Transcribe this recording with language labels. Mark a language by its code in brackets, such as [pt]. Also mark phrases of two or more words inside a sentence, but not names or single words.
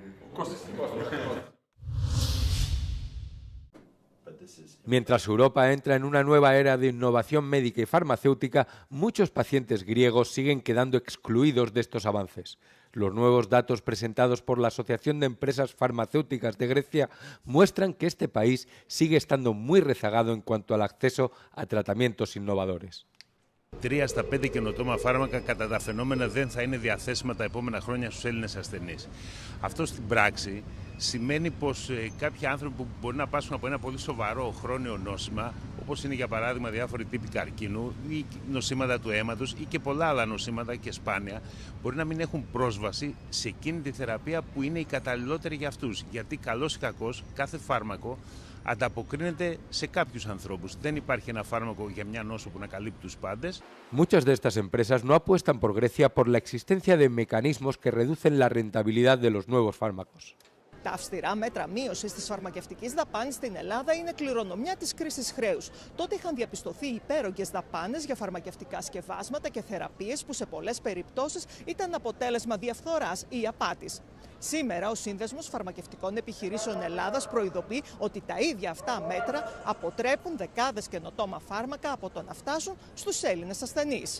[es] Mientras Europa entra en una nueva era de innovación médica y farmacéutica, muchos pacientes griegos siguen quedando excluidos de estos avances. Los nuevos datos presentados por la Asociación de Empresas Farmacéuticas de Grecia muestran que este país sigue estando muy rezagado en cuanto al acceso a tratamientos innovadores. [el] 3 στα 5 καινοτόμα φάρμακα κατά τα φαινόμενα δεν θα είναι διαθέσιμα τα επόμενα χρόνια στους Έλληνες ασθενείς. Αυτό στην πράξη σημαίνει πως κάποιοι άνθρωποι που μπορεί να πάσχουν από ένα πολύ σοβαρό χρόνιο νόσημα, όπως είναι για παράδειγμα διάφοροι τύποι καρκίνου ή νοσήματα του αίματος ή και πολλά άλλα νοσήματα και σπάνια, μπορεί να μην έχουν πρόσβαση σε εκείνη τη θεραπεία που είναι η καταλληλότερη για αυτούς. Γιατί καλώς ή κακώς κάθε φάρμακο ανταποκρίνεται σε κάποιους ανθρώπους. Δεν υπάρχει ένα φάρμακο για μια νόσο που να καλύπτει τους πάντες. [es] Muchas de estas empresas no apuestan por Grecia por la existencia de mecanismos que reducen la rentabilidad de los nuevos fármacos. [el] Τα αυστηρά μέτρα μείωσης της φαρμακευτικής δαπάνης στην Ελλάδα είναι κληρονομιά της κρίσης χρέους. Τότε είχαν διαπιστωθεί υπέρογγες δαπάνες για φαρμακευτικά σκευάσματα και θεραπείες που σε πολλές περιπτώσεις ήταν αποτέλεσμα διαφθοράς ή απάτης. Σήμερα, ο Σύνδεσμος Φαρμακευτικών Επιχειρήσεων Ελλάδας προειδοποιεί ότι τα ίδια αυτά μέτρα αποτρέπουν δεκάδες καινοτόμα φάρμακα από το να φτάσουν στους Έλληνες ασθενείς.